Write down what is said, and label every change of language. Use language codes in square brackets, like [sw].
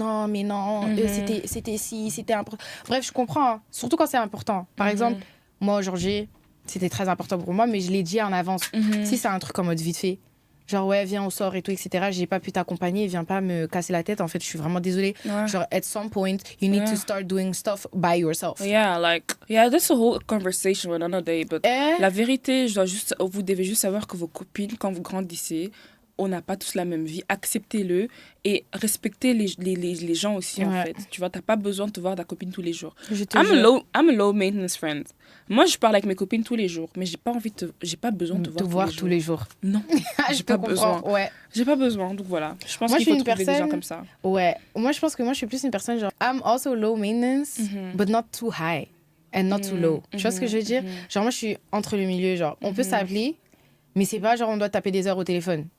[fr] Non, mais non, c'était si, c'était important. Bref, je comprends, hein. Surtout quand c'est important. Par exemple, moi, aujourd'hui, c'était très important pour moi, mais je l'ai dit en avance. Si c'est un truc en mode vite fait, genre, ouais, viens, on sort et tout, etc., j'ai pas pu t'accompagner, viens pas me casser la tête. En fait, je suis vraiment désolée. Ouais. [en] Genre, at some point, you need to start doing stuff by yourself. Yeah, that's a whole conversation for another day. [fr] But la vérité, vous devez juste savoir que vos copines, quand vous grandissez, on n'a pas tous la même vie. Acceptez-le et respectez les gens aussi, en fait. Tu vois, t'as pas besoin de te voir ta copine tous les jours. [en] I'm a low maintenance friend. [fr] Moi, je parle avec mes copines tous les jours, mais j'ai pas besoin de te voir tous les jours. Non, j'ai pas besoin. Ouais. J'ai pas besoin, donc voilà. Je pense qu'il faut trouver des gens comme ça. Ouais. Moi, je pense que moi, je suis plus une personne genre, [en] I'm also low maintenance, but not too high and not too low. [fr] Tu vois ce que je veux dire? Genre, moi, je suis entre le milieu, genre, on peut s'appeler, mais c'est pas genre, on doit taper des heures au téléphone.